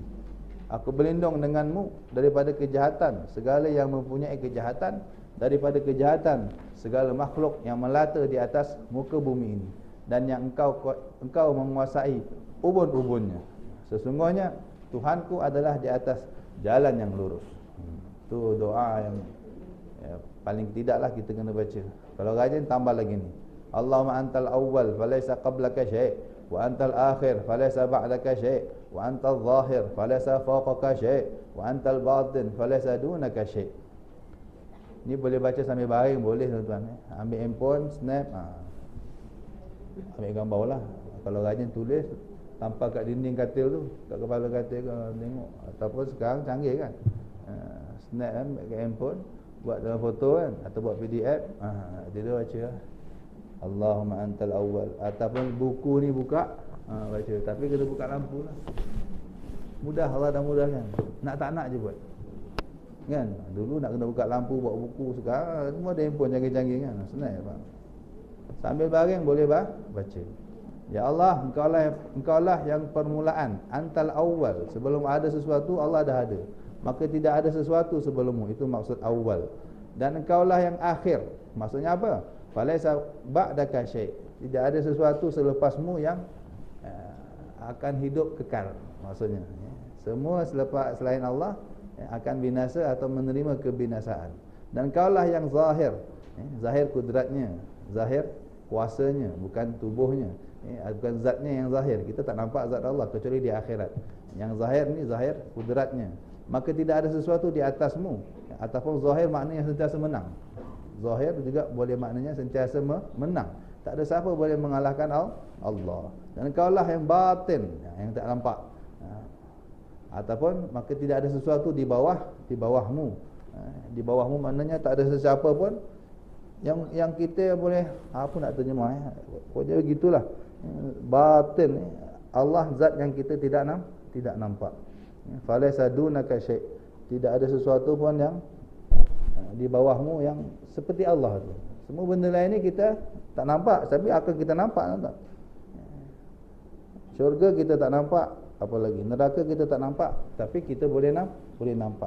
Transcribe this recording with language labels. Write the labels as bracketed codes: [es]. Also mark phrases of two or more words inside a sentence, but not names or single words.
[ms] Aku berlindung denganmu daripada kejahatan segala yang mempunyai kejahatan, daripada kejahatan segala makhluk yang melata di atas muka bumi ini, dan yang engkau menguasai ubun-ubunnya. Sesungguhnya Tuhanku adalah di atas jalan yang lurus. Itu doa yang paling tidaklah kita kena baca. Kalau rajin tambah lagi ni. [ar] اللهم أنت الأول فليس قبلك شيء وأنت الآخر فليس بعدك شيء وأنت الظاهر فليس فوقك شيء وأنت الباطن فليس دونك شيء'. [ms] Ni boleh baca sambil baring boleh tuan-tuan. Ambil handphone, snap, ambil gambar lah. Kalau rajin tulis, tampal kat dinding katil tu, kat kepala katil kau tengok. Ataupun sekarang canggih kan, snap kan kat handphone, buat dalam foto kan, atau buat PDF, dia baca lah. [ar] اللهم أنت الأول. [ms] Ataupun buku ni buka, baca. Tapi kena buka lampu lah. Mudah, Allah dah mudahkan. Nak tak nak je buat kan. Dulu nak kena buka lampu buat buku, sekarang semua ada handphone canggih-canggih kan. Senang ya Pak. Sambil baring boleh baca. Ya Allah, engkaulah yang permulaan, [ar] أنت الأول. [ms] Sebelum ada sesuatu Allah dah ada. Maka tidak ada sesuatu sebelummu. Itu maksud awwal. Dan engkaulah yang akhir. Maksudnya apa? [ar] فليس بعدك شيء'. [ms] Tidak ada sesuatu selepasmu yang akan hidup kekal. Maksudnya semua selain Allah akan binasa atau menerima kebinasaan. Dan engkaulah yang zahir. Zahir kudratnya, zahir kuasanya, bukan tubuhnya. Bukan zatnya yang zahir. Kita tak nampak zat Allah kecuali di akhirat. Yang zahir ni zahir kudratnya. Maka tidak ada sesuatu di atasmu. Ataupun zahir maknanya sentiasa menang. Zahir juga boleh maknanya sentiasa menang. Tak ada siapa boleh mengalahkan Allah. Dan engkaulah yang batin, yang tak nampak. Ataupun maka tidak ada sesuatu di bawahmu. Di bawahmu maknanya tak ada sesiapa pun yang kita boleh apa nak terjemah pokoknya begitulah. Batin, Allah zat yang kita tidak nampak. [ar] فليس دونك شيء'. [ms] Tidak ada sesuatu pun yang di bawahmu yang seperti Allah tu. Semua benda lain ni kita tak nampak, tapi akal kita nampak tak? Syurga kita tak nampak, apalagi neraka kita tak nampak, tapi kita boleh nampak.